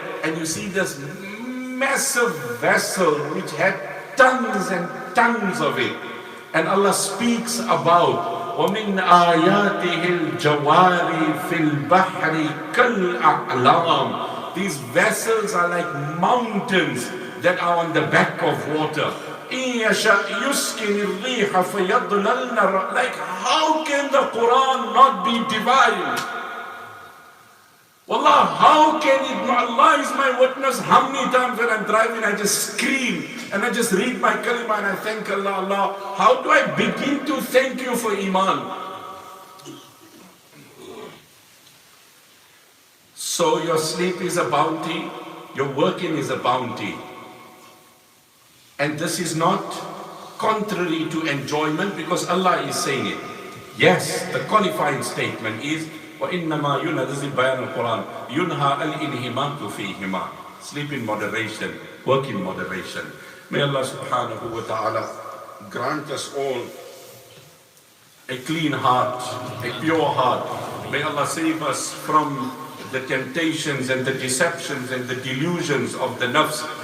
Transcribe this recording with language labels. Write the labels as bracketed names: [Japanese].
[English] And you see this massive vessel which had tons and tons of it. And Allah speaks about [Arabic] وَمِنْ آيَاتِهِ الْجَوَارِ فِي الْبَحْرِ كَالْأَعْلَامِ. [English] These vessels are like mountains that are on the back of water. [Arabic] إِنْ يَشَأْ يُسْكِنِ الرِّيحَ فَيَضْلَلْنَ. [English] Like, how can the Quran not be divine? Wallah, how can it? Allah is my witness. How many times when I'm driving, I just scream and I just read my kalima and I thank Allah. Allah, how do I begin to thank you for Iman? So your sleep is a bounty, your working is a bounty. And this is not contrary to enjoyment because Allah is saying it. Yes, the qualifying statement is [Arabic] وَإِنَّمَا يُنَذِزِ بَيَانُ الْقُرْآنِ يُنْهَا الْإِنْهِمَاكُ فِيهِمَا. [English] Sleep in moderation, work in moderation. May Allah subhanahu wa ta'ala grant us all a clean heart, a pure heart. May Allah save us from the temptations and the deceptions and the delusions of the nafs.